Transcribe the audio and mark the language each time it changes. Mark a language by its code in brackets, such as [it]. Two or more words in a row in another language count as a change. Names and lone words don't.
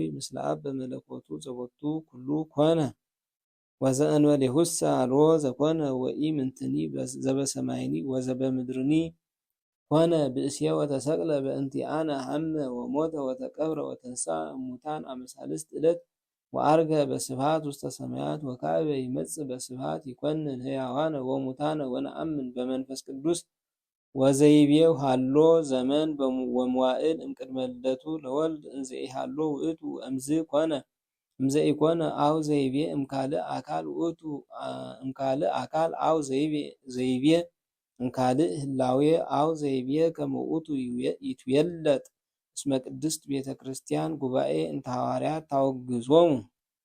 [gez] ምስለ አብ በመለኮቱ ዘቦቱ ኩሉ ኮነ ወዘእንበሌሁሰ አልቦ ዘኮነ ወኢምንትኒ ዘበሰማይኒ ወዘበምድርኒ ኮነ ብእስየ ወተሰቅለ በእንቲአነ ሐመ ወሞተ ወተቀብረ ወተንሥአ እሙታን አመ ሣልስት ዕለት ወዐርገ በስብሐት ውስተ ሰማያት ወካዕበ ይመጽእ በስብሐት ይኰንን ሕያዋነ ወሙታነ ወነአምን በመንፈስ ቅዱስ ወዘይቤው ሃሎ ዘመን ወመዋዕል እምቅድመ ልደቱ ለወልድ እንዘ ኢሃሎ ውእቱ እምዝ ኮነ እምዘ ኢኮነ አው ዘይቤ እምካልእ አካል ውእቱ እምካልእ አካል አው ዘይቤ እምካልእ ህላዌ አው ዘይቤ ከመ ውእቱ ይትዌለጥ እስመ ቅድስት ቤተ ክርስቲያን ጉባኤ እንተ ሐዋርያት ታወግዞሙ